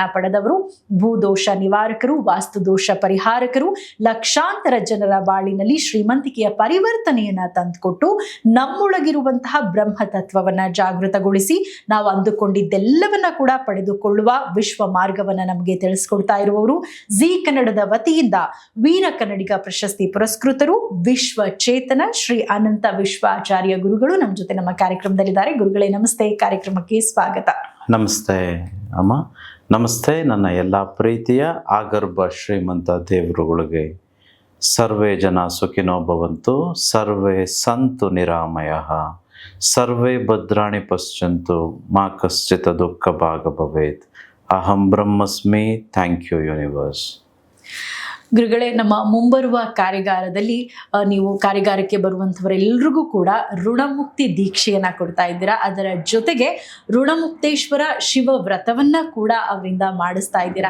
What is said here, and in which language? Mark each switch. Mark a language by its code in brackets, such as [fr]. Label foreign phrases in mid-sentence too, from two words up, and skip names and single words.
[kn] ಪಡೆದವರು, ಭೂದೋಷ ನಿವಾರಕರು, ವಾಸ್ತು ದೋಷ ಪರಿಹಾರಕರು, ಲಕ್ಷಾಂತರ ಜನರ ಬಾಳಿನಲ್ಲಿ ಶ್ರೀಮಂತಿಕೆಯ ಪರಿವರ್ತನೆಯನ್ನ ತಂದುಕೊಟ್ಟು ನಮ್ಮೊಳಗಿರುವಂತಹ ಬ್ರಹ್ಮ ತತ್ವವನ್ನ ಜಾಗೃತಗೊಳಿಸಿ ನಾವು ಅಂದುಕೊಂಡಿದ್ದೆಲ್ಲವನ್ನ ಕೂಡ ಪಡೆದುಕೊಳ್ಳುವ ವಿಶ್ವ ಮಾರ್ಗವನ್ನ ನಮಗೆ ತಿಳಿಸ್ಕೊಡ್ತಾ ಇರುವವರು, ಜಿ ಕನ್ನಡದ ವತಿಯಿಂದ ವೀರ ಕನ್ನಡಿಗ ಪ್ರಶಸ್ತಿ ಪುರಸ್ಕೃತರು, ವಿಶ್ವ ಚೇತನ ಶ್ರೀ ಅನಂತ ವಿಶ್ವಾಚಾರ್ಯ ಗುರುಗಳು ನಮ್ಮ ಜೊತೆ ನಮ್ಮ ಕಾರ್ಯಕ್ರಮದಲ್ಲಿದ್ದಾರೆ. ಗುರುಗಳೇ ನಮಸ್ತೆ, ಕಾರ್ಯಕ್ರಮಕ್ಕೆ ಸ್ವಾಗತ. ನಮಸ್ತೆ ಅಮ್ಮ. ನಮಸ್ತೆ ನನ್ನ ಎಲ್ಲ ಪ್ರೀತಿಯ ಆಗರ್ಭ ಶ್ರೀಮಂತ ದೇವರುಗಳಿಗೆ. [sa] ಸರ್ವೇ ಜನ ಸುಖಿನೋ ಭವಂತು, ಸರ್ವೇ ಸಂತು ನಿರಾಮಯಃ, ಸರ್ವೇ ಭದ್ರಾಣಿ ಪಶ್ಯಂತು, ಮಾ ಕಶ್ಚಿತ್ ದುಃಖ ಭಾಗ ಭವೇತ್. ಅಹಂ ಬ್ರಹ್ಮಸ್ಮಿ. [en] thank you universe. [kn] ಗುರುಗಳೇ, ನಮ್ಮ ಮುಂಬರುವ ಕಾರ್ಯಾಗಾರದಲ್ಲಿ ನೀವು ಕಾರ್ಯಾಗಾರಕ್ಕೆ ಬರುವಂಥವರೆಲ್ಲರಿಗೂ ಕೂಡ ಋಣಮುಕ್ತಿ ದೀಕ್ಷೆಯನ್ನ ಕೊಡ್ತಾ ಇದ್ದೀರಾ. ಅದರ ಜೊತೆಗೆ ಋಣಮುಕ್ತೇಶ್ವರ ಶಿವ ವ್ರತವನ್ನ ಕೂಡ ಅವರಿಂದ ಮಾಡಿಸ್ತಾ ಇದ್ದೀರಾ.